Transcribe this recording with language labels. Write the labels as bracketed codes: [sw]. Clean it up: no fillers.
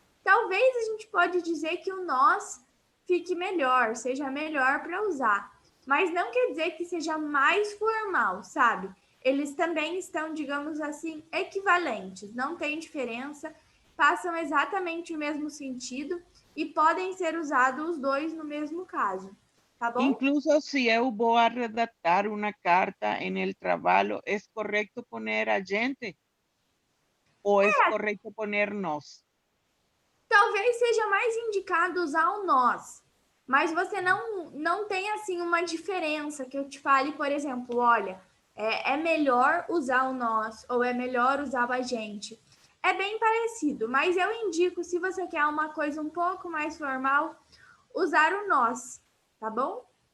[pt] Talvez a gente pode dizer que o nós fique melhor, seja melhor para usar, mas não quer dizer que seja mais formal, sabe? Eles também estão, digamos assim, equivalentes, não tem diferença, passam exatamente o mesmo sentido e podem ser usados os dois no mesmo caso, tá bom? [es] incluso si eu vou a redactar una carta en el trabajo, ¿es correcto poner a gente? ¿O es correcto poner nos? [pt] Talvez seja mais indicado usar o nós, mas você não tem assim uma diferença que eu te fale, por exemplo, olha, é melhor usar o nós ou é melhor usar a gente. É bem parecido, mas eu indico, se você quer uma coisa um pouco mais formal, usar o nós, tá bom?